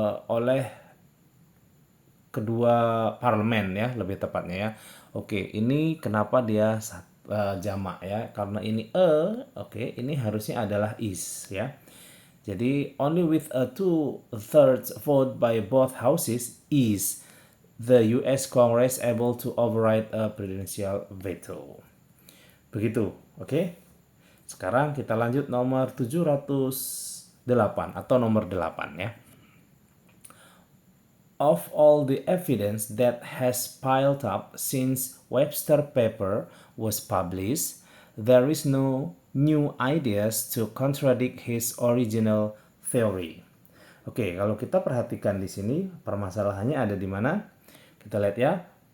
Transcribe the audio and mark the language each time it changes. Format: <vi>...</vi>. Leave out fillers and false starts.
<id>Oleh kedua parlemen ya, lebih tepatnya ya. Oke, ini kenapa dia jamak ya? Karena ini oke, ini harusnya adalah is ya.</id> <en>Jadi only with a 2/3 vote by both houses is the US Congress able to override a presidential veto.</en> <id>Begitu, oke? Sekarang kita lanjut nomor 708 atau nomor 8 ya.</id> <en>Of all the evidence that has piled up since Webster paper was published, there is no new ideas to contradict his original theory.</en> <id>Oke, kalau kita perhatikan di sini permasalahannya ada di mana? Kita lihat ya.</id>